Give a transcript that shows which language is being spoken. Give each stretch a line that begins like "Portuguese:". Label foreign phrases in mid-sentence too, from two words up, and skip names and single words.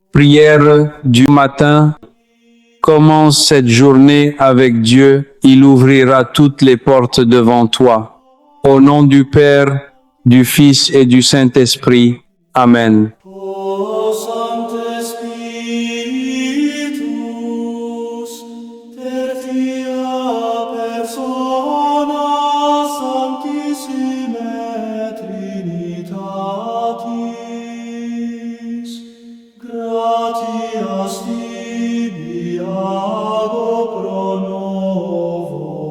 French: Prière du matin. Commence cette journée avec Dieu, il ouvrira toutes les portes devant toi. Au nom du Père, du Fils et du Saint-Esprit. Amen.
Latin: O Sancte Spiritus, tertia persona Sanctissime Trinitatis, gratias tibi ago pro novo